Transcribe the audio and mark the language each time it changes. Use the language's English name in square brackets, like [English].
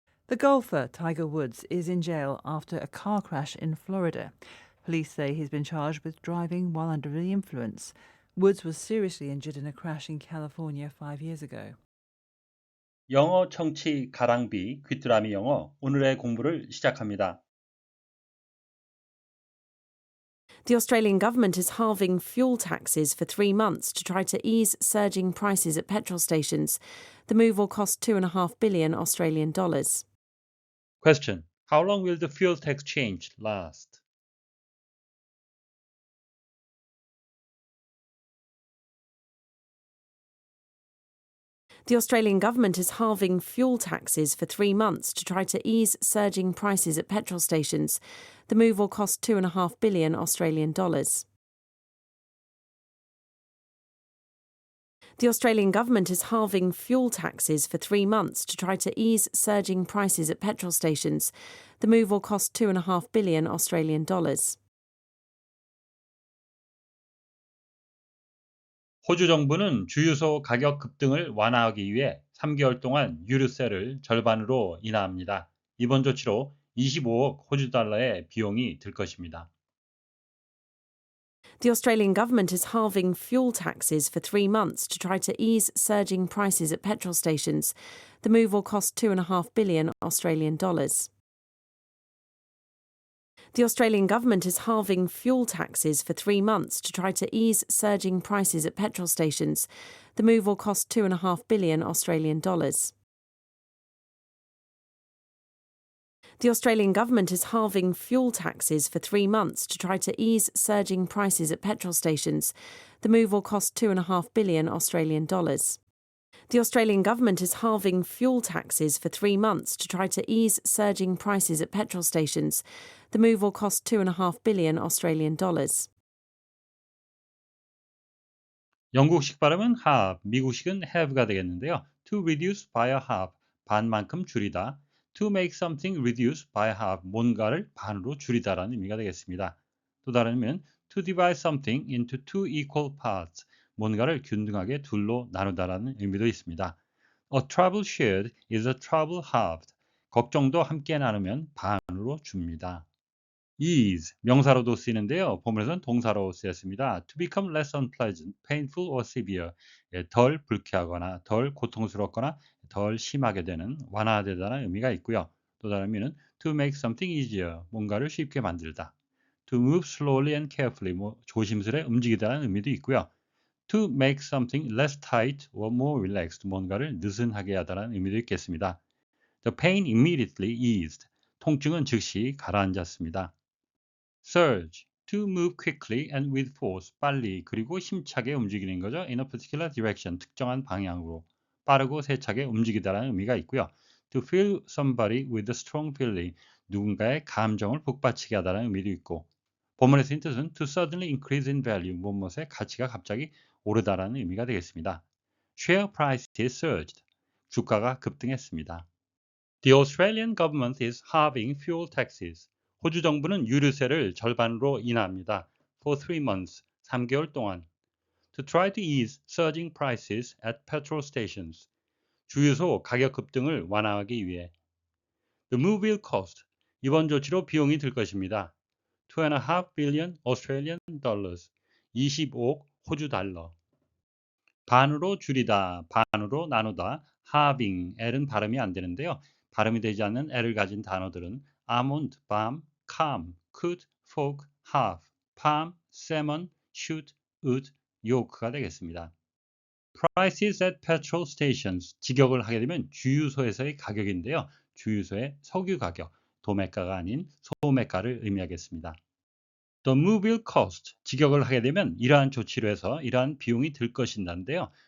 [English] The golfer Tiger Woods is in jail after a car crash in Florida. Police say he's been charged with driving while under the influence. Woods was seriously injured in a crash in California 5 years ago. [Korean] 영어 청취 가랑비 귀뚜라미 영어 오늘의 공부를 시작합니다. [English] The Australian government is halving fuel taxes for 3 months to try to ease surging prices at petrol stations. The move will cost $2.5 billion Australian dollars. Question. How long will the fuel tax change last? The Australian government is halving fuel taxes for 3 months to try to ease surging prices at petrol stations. The move will cost $2.5 billion Australian dollars. The Australian government is halving fuel taxes for 3 months to try to ease surging prices at petrol stations. The move will cost $2.5 billion Australian dollars. [Korean] 호주 정부는 주유소 가격 급등을 완화하기 위해 3개월 동안 유류세를 절반으로 인하합니다. 이번 조치로 25억 호주 달러의 비용이 들 것입니다. [English] The Australian government is halving fuel taxes for 3 months to try to ease surging prices at petrol stations. The move will cost $2.5 billion Australian dollars. The Australian government is halving fuel taxes for 3 months to try to ease surging prices at petrol stations. The move will cost $2.5 billion Australian dollars. The Australian government is halving fuel taxes for 3 months to try to ease surging prices at petrol stations. The move will cost $2.5 billion Australian dollars. The Australian government is halving fuel taxes for 3 months to try to ease surging prices at petrol stations. The move will cost $2.5 billion Australian dollars. [Korean] 영국식 발음은 have, 미국식은 have가 되겠는데요. [English] To reduce by a half, [Korean] 반만큼 줄이다. [English] To make something reduce by a half, [Korean] 뭔가를 반으로 줄이다라는 의미가 되겠습니다. 또 다른 의미는 [English] to divide something into two equal parts, [Korean] 뭔가를 균등하게 둘로 나누다라는 의미도 있습니다. [English] A trouble shared is a trouble halved. [Korean] 걱정도 함께 나누면 반으로 줍니다. ease, 명사로도 쓰이는데요. 본문에서는 동사로 쓰였습니다. [English] To become less unpleasant, painful or severe. [Korean] 덜 불쾌하거나 덜 고통스럽거나 덜 심하게 되는 완화되다는 의미가 있고요. 또 다른 의미는 [English] to make something easier, [Korean] 뭔가를 쉽게 만들다. [English] To move slowly and carefully, [Korean] 조심스레 움직이다는 의미도 있고요. [English] To make something less tight or more relaxed, [Korean] 뭔가를 느슨하게 하다는 의미도 있겠습니다. [English] The pain immediately eased, [Korean] 통증은 즉시 가라앉았습니다. [English] Surge, to move quickly and with force, [Korean] 빨리 그리고 힘차게 움직이는 거죠. [English] In a particular direction, [Korean] 특정한 방향으로 빠르고 세차게 움직이다라는 의미가 있고요. [English] To fill somebody with a strong feeling, [Korean] 누군가의 감정을 북받치게 하다라는 의미도 있고, 본문의 뜻은 [English] to suddenly increase in value, [Korean] 무엇의 가치가 갑자기 오르다라는 의미가 되겠습니다. [English] Share prices surged, [Korean] 주가가 급등했습니다. [English] The Australian government is halving fuel taxes. [Korean] 호주 정부는 유류세를 절반으로 인하합니다. [English] For 3 months, [Korean] 3개월 동안. [English] To try to ease surging prices at petrol stations. [Korean] 주유소 가격 급등을 완화하기 위해. [English] The move will cost. [Korean] 이번 조치로 비용이 들 것입니다. [English] 2.5 billion Australian dollars. [Korean] 25억 호주 달러. 반으로 줄이다, 반으로 나누다, halving, L은 발음이 안 되는데요. 발음이 되지 않는 L을 가진 단어들은 almond, balm, calm, could, fork, half, palm, salmon, shoot, would, yoke가 되겠습니다. [English] Prices at petrol stations, [Korean] 직역을 하게 되면 주유소에서의 가격인데요. 주유소의 석유 가격, 도매가가 아닌 소매가를 의미하겠습니다. [English] The move will cost, [Korean] 직역을 하게 되면 이러한 조치로 해서 이러한 비용이 들 것인데요.